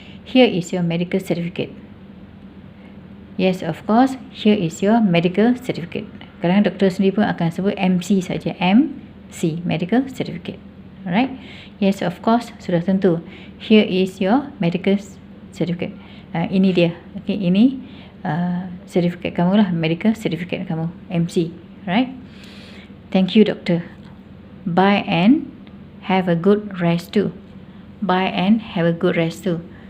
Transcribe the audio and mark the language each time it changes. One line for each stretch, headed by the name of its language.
English: Here is your medical certificate. Yes, of course. Here is your medical certificate.
Malay: Kadang doktor sendiri pun akan sebut MC saja.
English: MC, medical certificate. Alright. Yes, of course.
Malay: Sudah tentu.
English: Here is your medical certificate.
Malay: Ini dia. Okay, ini certificate kamu lah.
English: Medical certificate kamu. MC. Right. Thank you, doctor. Bye and have a good rest too. Bye and have a good rest too.